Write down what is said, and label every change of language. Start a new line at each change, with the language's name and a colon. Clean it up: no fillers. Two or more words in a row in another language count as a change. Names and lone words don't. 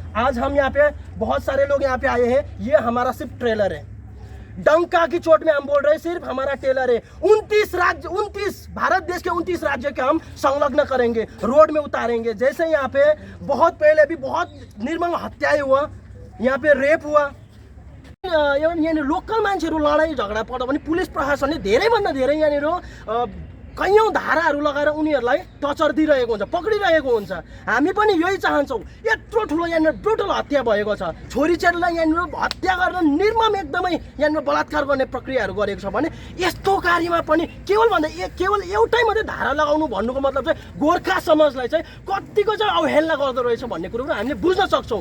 Hindi: आज हम यहाँ पे बहुत सारे लोग यहाँ पे आए हैं, ये हमारा सिर्फ ट्रेलर है। डंका की चोट में हम बोल रहे हैं, सिर्फ हमारा ट्रेलर है। 29 भारत देश के 29 राज्य के हम संलग्न करेंगे, रोड में उतारेंगे। जैसे यहाँ पे बहुत पहले भी बहुत निर्मम हत्याएं हुआ, यहाँ पे रेप हुआ,
Nepali: यहाँनिर लोकल मान्छेहरू लडाइँ झगडा पर्दा पनि पुलिस प्रशासनले धेरैभन्दा धेरै यहाँनिर कैयौँ धाराहरू लगाएर उनीहरूलाई टर्चर दिइरहेको हुन्छ, पक्रिरहेको हुन्छ। हामी पनि यही चाहन्छौँ। यत्रो ठुलो यहाँनिर ब्रुटल हत्या भएको छ, छोरीचेलीलाई यहाँनिर हत्या गरेर निर्मम एकदमै यहाँनिर बलात्कार गर्ने प्रक्रियाहरू गरेको छ भने यस्तो कार्यमा पनि केवल एउटै मात्रै धारा लगाउनु भन्नुको मतलब चाहिँ गोर्खा समाजलाई चाहिँ कतिको चाहिँ अवहेलना गर्दो रहेछ भन्ने कुरो हामीले बुझ्न सक्छौँ।